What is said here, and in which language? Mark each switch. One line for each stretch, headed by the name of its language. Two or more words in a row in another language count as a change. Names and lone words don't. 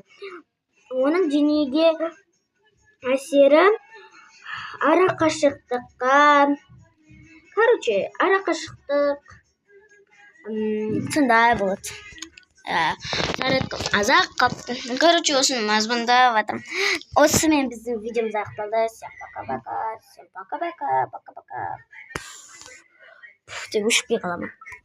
Kazakh: Оның денеге әсері арақашықтыққа, короче, арақашықтық сондай болады. Азақ қаптым. Короче, осыны мазмұндап жатырмын. Осымен біздің видеомыз аяқталды.
Russian: Всем пока-пока. Всем пока-пока. Пока-пока.
Kazakh: Деп өшіп қаламын.